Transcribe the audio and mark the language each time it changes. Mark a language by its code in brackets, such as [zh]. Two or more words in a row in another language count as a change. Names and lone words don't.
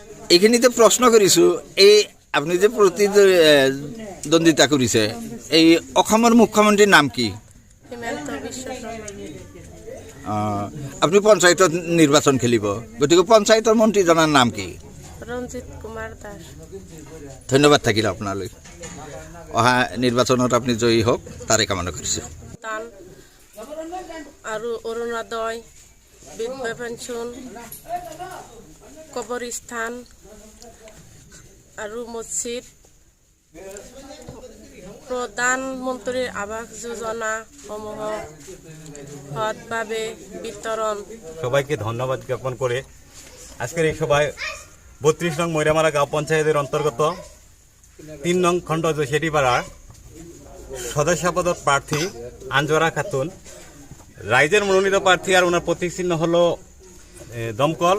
[as] এইখিনিতে প্রশ্ন করিছো এই আপনি যে প্রতিদ্বন্দ্বিতা কৰিছে এই অসমৰ মুখ্যমন্ত্ৰীৰ নাম কি? হিমন্ত বিশ্ব শৰ্মা। আপনি পঞ্চায়তত নির্বাচন খেলিব, গতিকে পঞ্চায়তৰ মন্ত্ৰীজনৰ নাম কি? ৰঞ্জিত কুমাৰ দাস। ধন্যবাদ থাকিল আপোনালৈ। অহা নির্বাচনত আপনি জয়ী হোক তাৰে কামনা কৰিছোঁ। দান আৰু অৰুণোদয়, বিধৱা পেঞ্চন, কবৰস্থান আৰু মছজিদ, প্রধানমন্ত্রীর আবাস যোজনা সমূহ সৎভাবে বিতরণ। [bn] সবাইকে ধন্যবাদ জ্ঞাপন করে আজকের এই সভায় 32 নং ময়রামারা গাঁও পঞ্চায়েতের অন্তর্গত 3 নং খণ্ড জোশেটিপাড়ার সদস্যপদ প্রার্থী আঞ্জরা খাতুন, রাইজের মনোনীত প্রার্থী, আর ওনার প্রতীক চিহ্ন হলো দমকল।